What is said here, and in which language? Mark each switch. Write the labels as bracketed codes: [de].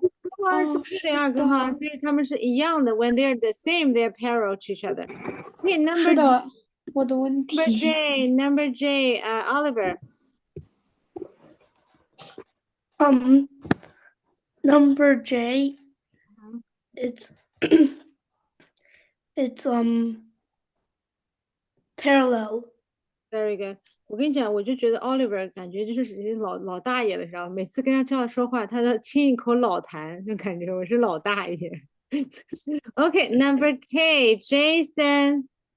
[zh] 根号2是不是等于2根号2？所以它们是一样的。 [en] When they're the same, they're parallel to each other. Okay, [zh] 是 [en] number [zh] 的，我的问题。 [en] number J, Oliver. Number J, it's it's parallel. Very good. [zh] 我跟你讲，我就觉得 Oliver 感觉就是已经老大爷了，知道吗？每次跟他这样说话，他都亲一口老痰，就感觉我是老大爷。 [en] Okay, number K, Jason.